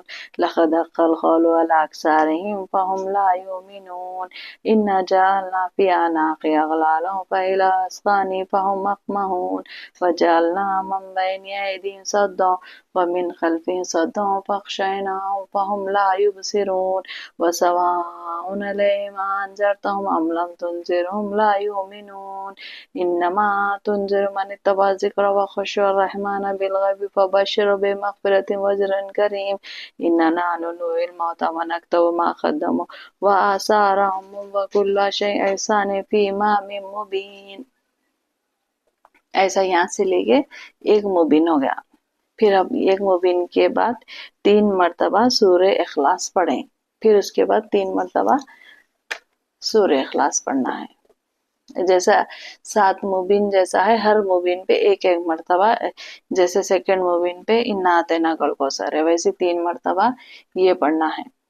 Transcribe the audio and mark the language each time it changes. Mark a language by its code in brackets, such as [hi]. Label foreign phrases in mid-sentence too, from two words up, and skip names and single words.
[ar] لقد حق القول على أكثرهم فهم لا يؤمنون إنا جعلنا في أعناقهم أغلالا فإلى الأذقان فهم مقمحون وجعلنا من بين أيديهم سدا ومن خلفهم سدا فأغشيناهم فهم لا يبصرون وسواء عليهم أأنذرتهم أم لم تنذرهم لا يؤمنون إنما تنذر من اتبع الذكر وخشي الرحمن بالغيب فبشره بمغفرة وأجر كريم إنا نحن نحيي الموتى ونكتب ما قدموا وآثارهم وكل شيء أحصيناه في إمام مبين. [hi] ऐसा यहाँ से लेके एक मुबीन हो गया। फिर अब एक मुबीन के बाद 3 मरतबा सूरह इखलास पढ़ें, फिर उसके बाद 3 मरतबा सूरह इखलास पढ़ना है। जैसा 7 मुबीन जैसा है, हर मुबीन पे एक एक मरतबा, जैसे सेकंड मुबीन पे [ar] إنا أعطيناك الكوثر [hi] है, वैसे 3 मरतबा ये पढ़ना है।